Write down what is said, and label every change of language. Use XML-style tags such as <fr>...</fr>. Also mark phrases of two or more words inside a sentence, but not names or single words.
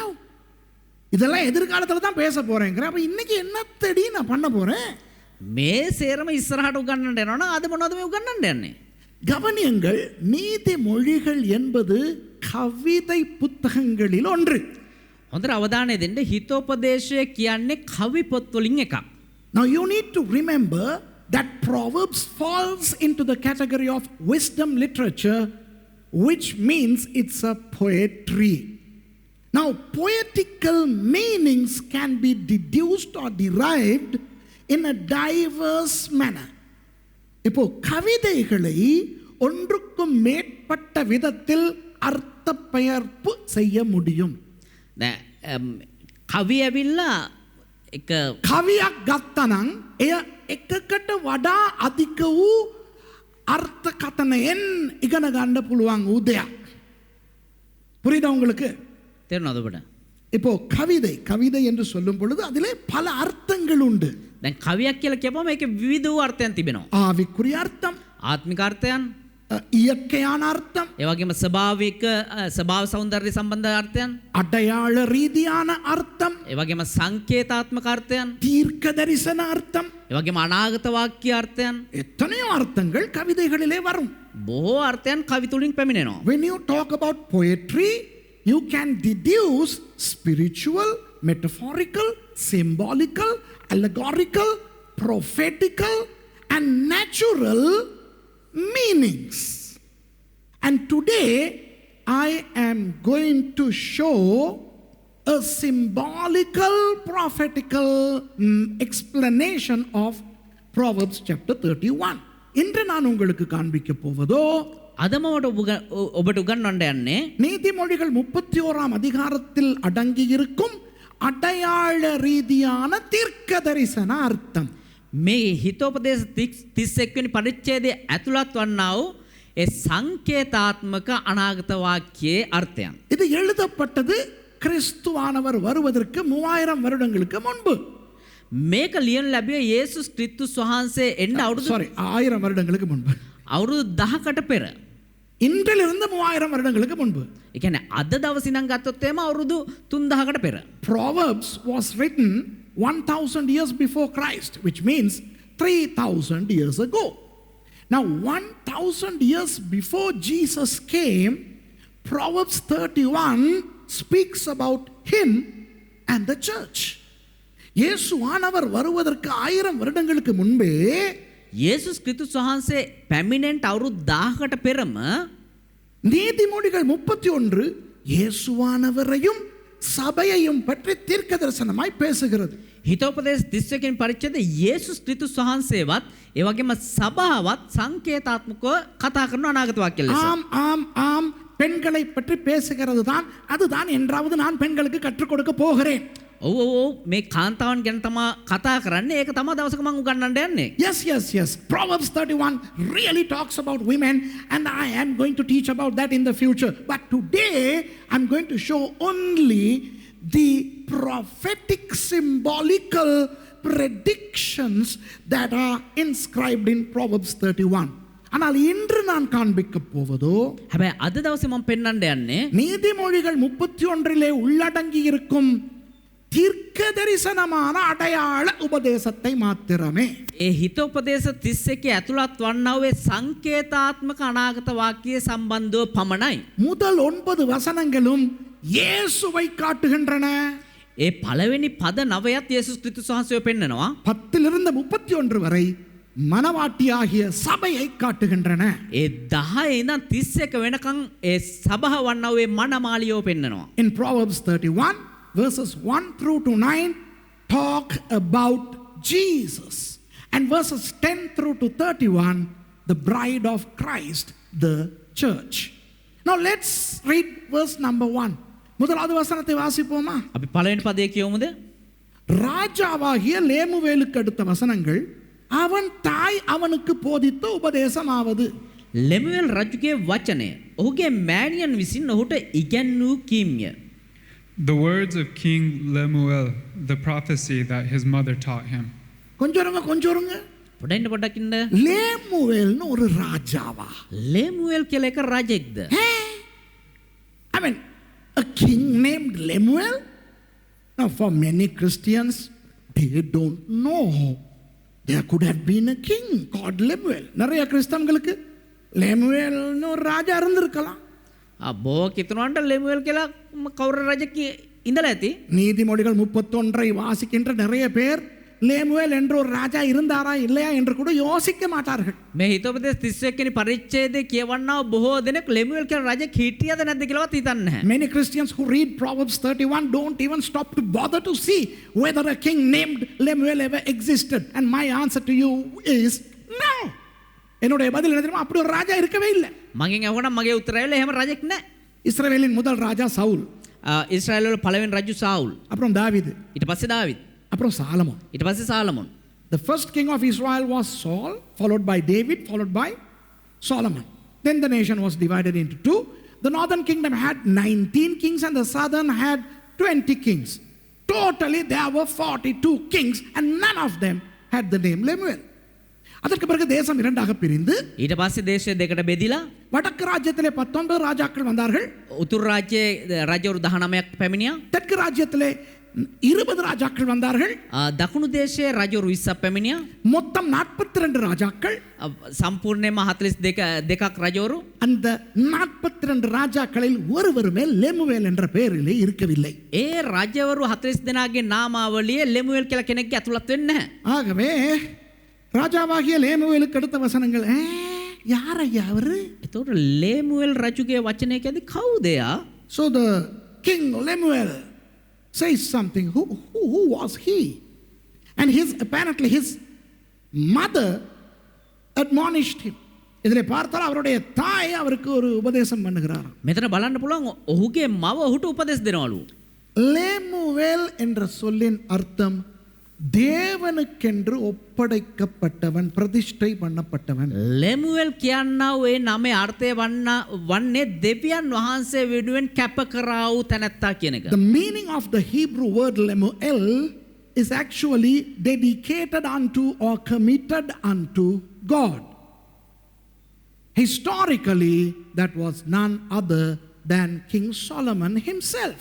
<ta>இதெல்லாம் எதிர்காலத்துல தான் பேச போறேங்கற. அப்ப இன்னைக்கு என்னத்தடி நான் பண்ண போறேன்?</ta> <si>මේ සේරම ඉස්සරහට උගන්වන්න යනවා නම් අද මොනවද මේ උගන්වන්න යන්නේ?</si> <ta>கவனியுங்கள், நீதிமொழிகள் என்பது கவிதை புத்தகங்களில் ஒன்று.</ta> <si>හොඳට අවධානය දෙන්න. හිතෝපදේශය කියන්නේ කවි පොත් වලින් එකක්.</si> <en>Now you need to remember that Proverbs falls into the category of wisdom literature, which means it's a poetry. Now poetical meanings can be deduced or derived in a diverse manner.</en> <ta>இப்போ கவிதைகளை ஒன்றுக்கும் மேற்பட்ட விதத்தில் அர்த்த பெயர்ப்பு செய்ய முடியும்.</ta> <si>කවි ඇවිල්ලා එක කවියක් ගත්තනම් එය එකකට වඩා අධික වූ අර්ථකථනයෙන් ඉගෙන ගන්න පුළුවන් වූ දෙයක්.</si> <ta>புரியுதா உங்களுக்கு?</ta> <si>තේරුණාද ඔබට?</si> <ta>இப்போ கவிதை என்று சொல்லும் பொழுது அதிலே பல அர்த்தங்கள் உண்டு.</ta> <si>දැන් කවියක් කියලා කියපුවම ඒකේ විවිධ වූ අර්ථයන් තිබෙනවා.</si> <ta>ஆவிக்குரிய அர்த்தம்,</ta> <si>ආත්මික අර්ථයන්,</si> <ta>இயற்கையான அர்த்தம்,</ta> <si>ඒ වගේම ස්වභාව සෞන්දර්ය සම්බන්ධ අර්ථයන්,</si> <ta>அடையாள ரீதியான அர்த்தம்,</ta> <si>ඒ වගේම සංකේතාත්මක අර්ථයන්,</si> <ta>தீர்க்க தரிசன அர்த்தம்,</ta> <si>ඒ වගේම අනාගත වාක්‍ය අර්ථයන්,</si> <ta>எத்தனையோ அர்த்தங்கள் கவிதைகளிலே வரும்.</ta> <si>බොහෝ අර්ථයන් කවි තුලින් පැමිණෙනවා.</si> <en>When you talk about poetry, you can deduce spiritual, metaphorical, symbolical, allegorical, prophetical, and natural meanings. And today I am going to show a symbolical, prophetical explanation of Proverbs chapter 31.</en> <ta>இன்று நான் உங்களுக்கு காண்பிக்க போவதோ</ta> <si>අදම ඔබට උගන්වන්න යන්නේ</si> <ta>நீதிமொழிகள் 31ஆம் அதிகாரத்தில் அடங்கியிருக்கும் அடையாள ரீதியான தீர்க்க தரிசன அர்த்தம்.</ta> <si>මේ හිතෝපදේශ 31 වෙනි පරිච්ඡේදයේ ඇතුළත් වන්නා වූ ඒ සංකේතාත්මක අනාගත වාක්‍යයේ අර්ථයන්.</si> <ta>இது எழுதப்பட்டது கிறிஸ்துவானவர் வருவதற்கு 3000 வருடங்களுக்கு முன்பு.</ta> <si>මේක ලියන ලැබුවේ යේසුස් ක්‍රිස්තුස් වහන්සේ එන්න අවුරුදු</si> <ta>1000 வருடங்களுக்கு முன்பு.</ta> <si>අවුරුදු 1000කට පෙර.</si> <ta>இன்றிலிருந்து 3000 வருடங்களுக்கு முன்பு.</ta> <si>ඒ කියන්නේ අද දවසින් නම් ගත්තොත් එහෙම අවුරුදු 3000කට පෙර.</si> <en>Proverbs was written 1000 years before Christ, which means 3000 years ago. Now 1000 years before Jesus came, Proverbs 31 speaks about him and the church.</en> <ta>இயேசுவானவர் வருவதற்கு 1000 வருடங்களுக்கு முன்பே</ta> <si>යේසුස් ක්‍රිස්තුස් වහන්සේ පැමිණෙන්න අවුරුදු 1000කට පෙරම</si> <ta>நீதிமொழிகள் 31 இயேசுவானவரையும் சபையையும் பற்றி தீர்க்க தரிசனமாய் பேசுகிறது.</ta> <si>හිතෝපදේශ 31 වෙනි පරිච්ඡේදයේ යේසුස් ක්‍රිස්තුස් වහන්සේවත් ඒ වගේම සභාවත් සංකේතාත්මකව කතා කරන අනාගත වාක්‍ය ලෙස.</si> <ta>ஆம் ஆம் ஆம், பெண்களை பற்றி பேசுகிறது தான். அதுதான் என்றாவது நான் பெண்களுக்கு கற்றுக் கொடுக்க போகிறேன்.</ta> <si>ඔව් මේ කාන්තාවන් ගැන තමා කතා කරන්නේ. ඒක තමා දවසක මම උගන්වන්න යන්නේ.</si> <en>Yes. Proverbs 31 really talks about women, and I am going to teach about that in the future. But today I'm going to show only the prophetic symbolical predictions that are inscribed in Proverbs 31.</en> <ta>ஆனால் இன்று நான் காண்பிக்க போவதோ</ta> <si>හැබැයි අද දවසේ මම පෙන්වන්න යන්නේ</si> <ta>நீதிமொழிகள் 31 உள்ளடங்கி இருக்கும் தீர்க்க தரிசனமான அடையாள உபதேசத்தை மாத்திரமே.</ta> <si>ඒ හිතෝපදේශ 31 ඇතුළත් වන්නා වූ සංකේතාත්මක අනාගත වාක්‍යයේ සම්බන්ධව පමණයි.</si> <ta>முதல் 9 வசனங்களும் இயேசுவை காட்டுகின்றன.</ta> <si>ඒ පළවෙනි පද 9ත් යේසුස් ක්‍රිස්තුස් වහන්සේව පෙන්නනවා.</si> <ta>10 31 வரை மனவாட்டியாகிய சபையை காட்டுகின்றன.</ta> <si>ඒ 10 ඉඳන් 31 වෙනකන් ඒ සභාව වන්නා වූ මනමාලියව පෙන්නනවා.</si> <en>In Proverbs 31 verses 1 through to 9 talk about Jesus, and verses 10 through to 31 the bride of Christ, the church. Now let's read verse number 1.</en> <ta>முதலாவது வசனத்தை வாசிப்போமா?</ta> <si>අපි පළවෙනි පදේ කියවමුද?</si> <ta>ராஜாவாகிய லேமுவேலுக்கு அடுத்த வசனங்கள் அவன் தாய் அவனுக்கு போதித்த உபதேசமாவது.</ta> <si>ලෙමුවෙල් රජුගේ වචනය ඔහුගේ මෑණියන් විසින් ඔහුට ඉගැන්වූ කීම්ය.</si> <en>The words of King Lemuel, the prophecy that his mother taught him.</en> <ta>கொஞ்சம் இருங்க.</ta> <si>පොඩ්ඩක් ඉන්න.</si> <ta>லேமுவேல்னு ஒரு ராஜாவா?</ta> <si>ලෙමුවෙල් කියලා එක රජෙක්ද?</si> <en>I mean, a king named Lemuel? Now, for many Christians, they don't know there could have been a king called Lemuel.</en> <ta>நிறைய கிறிஸ்தவங்களுக்கு லேமுவேல்னு ஒரு ராஜா இருந்திருக்கலாம்.</ta> <si>බෝ කිතුනන්ට ලෙමුවෙල් කියලා කවුරු රජෙක් ඉඳලා ඇති.</si> <ta>நீதிமொழிகள் 31 வாசிக்கின்ற நிறைய பேர் லேமுவேல் என்ற ஒரு ராஜா இருந்தாரா இல்லையா என்று கூட யோசிக்க மாட்டார்கள்.</ta> <si>මේ හිතෝපදේශ 31 වෙනි පරිච්ඡේදයේ කියවන්නා බොහෝ දෙනෙක් ලෙමුවෙල් කියන රජෙක් හිටියද නැද්ද කියලාවත් හිතන්නේ නැහැ.</si> <en>Many Christians who read Proverbs 31 don't even stop to bother to see whether a king named Lemuel ever existed. And my answer to you is no.</en> <ta>என்னுடைய பதில் என்ன தெரியுமா? அப்படி ஒரு ராஜா இருக்கவே இல்லை.</ta> <si>මගෙන් අහුණා මගේ උත්තරය එහෙම රජෙක් නැහැ.</si> <ta>இஸ்ரவேலின் முதல் ராஜா சவுல்.</ta> <si>ඊශ්‍රායල් වල පළවෙනි රජු සාවුල්.</si> <ta>அப்புறம் தாவீது.</ta> <si>ඊට පස්සේ දාවිද්.</si> <ta>அப்புறம் சாலமோன்.</ta> <si>ඊට පස්සේ සාලමෝන්.</si> <en>The first king of Israel was Saul, followed by David, followed by Solomon. Then the nation was divided into two. The northern kingdom had 19 kings and the southern had 20 kings. Totally there were 42 kings and none of them had the name Lemuel.</en> <ta>அதற்கு பிறகு தேசம் இரண்டாக பிரிந்து</ta> <si>ඊට පස්සේ දේශය දෙකට බෙදිලා</si> <ta>வடக்கு ராஜ்யத்திலே 19 ராஜாக்கள் வந்தார்கள்.</ta> <si>උතුරු රාජ්‍යයේ රජවරු 19ක් පැමිණියා.</si> <ta>தெற்கு ராஜ்யத்திலே 20 ராஜாக்கள் வந்தார்கள்.</ta> <si>දකුණු දේශයේ රජවරු 20ක් පැමිණියා.</si> <ta>மொத்தம் 42 ராஜாக்கள்.</ta> <si>සම්පූර්ණයෙන්ම 42ක් රජවරු.</si> <ta>அந்த 42 ராஜாக்களில் ஒருவருமே லெமுவேல் என்ற பெயரிலே இருக்கவில்லை.</ta> <si>ඒ රජවරු 40 දෙනාගේ නාමාවලියේ ලෙමුවෙල් කියලා කෙනෙක්ගේ ඇතුළත් වෙන්නේ නැහැ.</si> <ta>ஆகவே ராஜாவாகிய லேமுவேலுக்கு அடுத்த வசனங்கள் யார் ஐயா அவரு?</ta> <si>එතකොට ලෙමුවෙල් රජුගේ වචනය කියද්දි කවුද එයා?</si> <en>So the king Lemuel says something. Who was he? And apparently his mother admonished him.</en> <ta>இதிலே பார்த்தால் அவருடைய தாய் அவருக்கு ஒரு உபதேசம் பண்ணுகிறார்.</ta> <si>මෙතන බලන්න පුළුවන් ඔහුගේ මව ඔහුට උපදෙස් දෙනවලු.</si> <ta>லேமுவேல் என்ற சொல்லின் அர்த்தம் தேவனுக்கென்று ஒப்படைக்கப்பட்டவன், பிரதிஷ்டை பண்ணப்பட்டவன்.</ta> <si>ලෙමුවෙල් කියන්නා ඒ නමේ අර්ථය වන්නේ දෙවියන් වහන්සේ වෙනුවෙන් කැප කරා වූ තැනැත්තා කියන එක.</si> <en>The meaning of the Hebrew word Lemuel is actually dedicated unto or committed unto God. Historically, that was none other than King Solomon himself.</en>